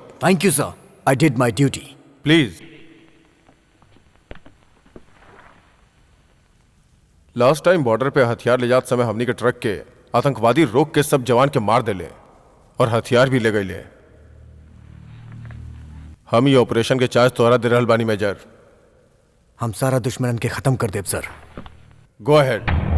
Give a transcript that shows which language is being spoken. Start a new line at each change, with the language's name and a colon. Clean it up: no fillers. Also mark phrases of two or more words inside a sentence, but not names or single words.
English: Thank you, sir. I did my duty. Please. last time
Bhojpuri: बॉर्डर पे हथियार ले जात समय हमनी के ट्रक के आतंकवादी रोक के सब जवान के मार देले और हथियार भी ले गए। हम ये ऑपरेशन के चार्ज तोहरा दे रहल बानी मेजर। हम सारा दुश्मनन के खत्म कर देब सर।
English: Go ahead.